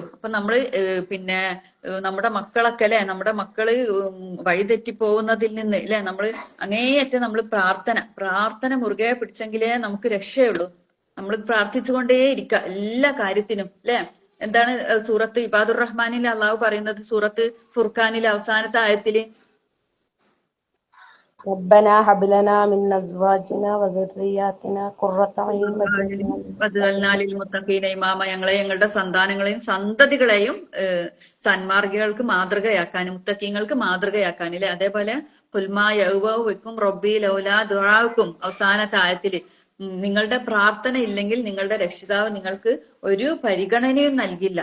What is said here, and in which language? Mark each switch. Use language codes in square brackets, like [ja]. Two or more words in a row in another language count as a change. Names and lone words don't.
[ml] അപ്പൊ നമ്മള് പിന്നെ നമ്മുടെ മക്കളൊക്കെ അല്ലെ, നമ്മുടെ മക്കള് വഴിതെറ്റി പോകുന്നതിൽ നിന്ന് അല്ലെ, നമ്മള് അങ്ങേയറ്റം നമ്മൾ പ്രാർത്ഥന മുറുകെ പിടിച്ചെങ്കിലേ നമുക്ക് രക്ഷയുള്ളൂ. നമ്മൾ പ്രാർത്ഥിച്ചുകൊണ്ടേ ഇരിക്കുക എല്ലാ കാര്യത്തിനും അല്ലെ. എന്താണ് സൂറത്ത് ഇബാദുർ റഹ്മാനിൽ അള്ളാഹു പറയുന്നത്? സൂറത്ത് ഫുർഖാനിലെ അവസാനത്തെ ആയത്തില് [ar] ربنا هب لنا من أزواجنا وذرياتنا قرة أعين واجعلنا للمتقين إماما, [ml] ഞങ്ങളുടെ സന്താനങ്ങളെയും സന്തതികളെയും സന്മാർഗികൾക്ക് മാതൃകയാക്കാനും മുത്തഖീങ്ങൾക്ക് മാതൃകയാക്കാനും അല്ലെ. അതേപോലെ [ar] قل ما يعبأ بكم ربي لولا دعاؤكم [ml] അവസാനത്തെ ആയത്തില് നിങ്ങളുടെ പ്രാർത്ഥന ഇല്ലെങ്കിൽ നിങ്ങളുടെ രക്ഷിതാവ് നിങ്ങൾക്ക് ഒരു പരിഗണനയും നൽകില്ല.